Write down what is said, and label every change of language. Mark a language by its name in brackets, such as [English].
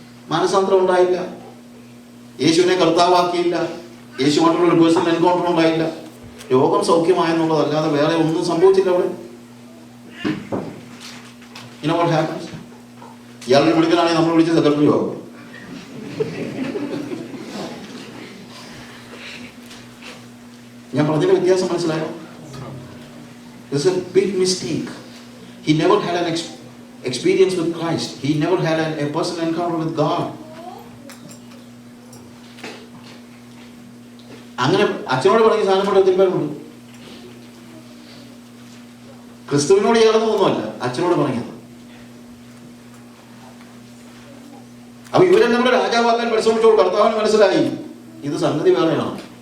[Malayalam] മാനസാന്തരം ഉണ്ടായില്ല, യേശുവിനെ കർത്താവാക്കിയില്ല, യേശുവായിട്ടുള്ള ഒരു പേഴ്സണൽ എൻകൗണ്ടർ ഉണ്ടായില്ല, രോഗം സൗഖ്യമായെന്നുള്ളതല്ലാതെ വേറെ ഒന്നും സംഭവിച്ചില്ല അവിടെ. [English] You know what happens? [Malayalam] ഇയാളുടെ വിളിക്കലാണെങ്കിൽ നമ്മൾ വിളിച്ച സെക്രട്ടറി ആകും. ഞാൻ പറഞ്ഞതിന്റെ വ്യത്യാസം മനസ്സിലായോ? [English] It's a big mistake. He never had an experience with Christ. He never had a personal encounter with God. [Malayalam] അങ്ങനെ അച്ഛനോട് പറഞ്ഞ സാധനം കൊണ്ട് ഒത്തിരി പേരുണ്ട്. ക്രിസ്തുവിനോട് ചേർന്നതൊന്നുമല്ല, അച്ഛനോട് പറഞ്ഞത്. അപ്പൊ ഇവരെല്ലാം കൂടെ രാജാവാക്കാൻ പരിശ്രമിച്ചോൾ കർത്താവിന് മനസ്സിലായി ഇത് സംഗതി വേറെയാണ്.